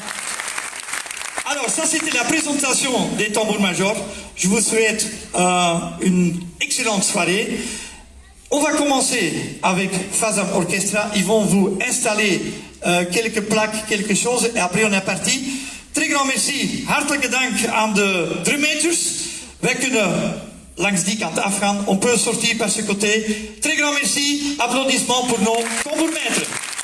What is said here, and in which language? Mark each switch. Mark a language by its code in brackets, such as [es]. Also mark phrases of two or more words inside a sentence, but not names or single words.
[fr] Alors, ça c'était la présentation des tambours-majors. Je vous souhaite une excellente soirée. On va commencer avec Fazam Orchestra. Ils vont vous installer quelques plaques, quelque chose. Et après, on est parti. Très grand merci. [nl] Hartelijke dank aan de drummeters. Wij kunnen langs die kant afgaan. [fr] On peut sortir par ce côté. Très grand merci. Applaudissements pour nos tambourmaîtres.